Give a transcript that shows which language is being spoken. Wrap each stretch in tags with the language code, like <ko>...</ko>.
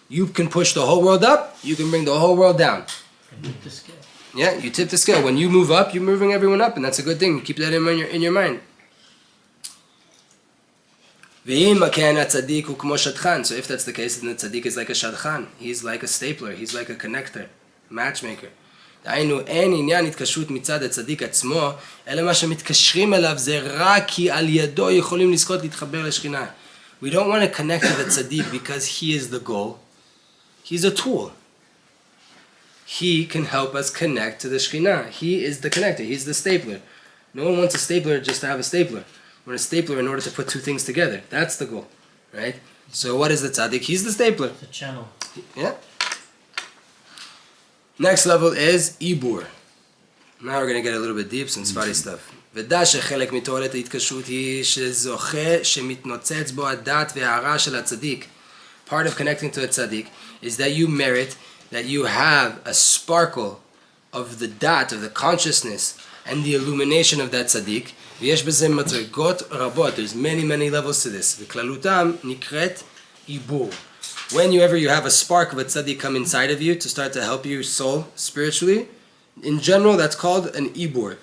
<en>You can push the whole world up, you can bring the whole world down. Yeah, you tip the scale. When you move up, you're moving everyone up, and that's a good thing. Keep that in your mind. So if that's the case, then the tzaddik is like a shadchan. He's like a stapler. He's like a connector, matchmaker.</en> <he>אין עניין התקשרות מצד הצדיק עצמו, אלא מה שמתקשרים אליו זה רק כי על ידו יכולים לזכות להתחבר לשכינה.</he> <en>We don't want to connect to the tzaddik because he is the goal. He's a tool. He can help us connect to the Shekhinah. He is the connector. He's the stapler. No one wants a stapler just to have a stapler. We want a stapler in order to put two things together. That's the goal, right? So what is the tzaddik? He's the stapler. The channel. Yeah. Next level is Ibur. Now we're going to get a little bit deep, some Sfari stuff.</en> <he>ודע שחלק מתועלת ההתקשרות היא שזוכה שמתנוצץ בו הדת וההערה של הצדיק.</he> <en>Part of connecting to a tzaddik is that you merit that you have a sparkle of the dat, of the consciousness, and the illumination of that tzaddik.</en> <he>ויש בזה מדרגות רבות.</he> <en>There's many levels to this.</en> <he>וכללותם נקראת עיבור.</he> <en>Whenever you have a spark of a tzaddik come inside of you to start to help your soul spiritually, in general that's called an ibur.</en>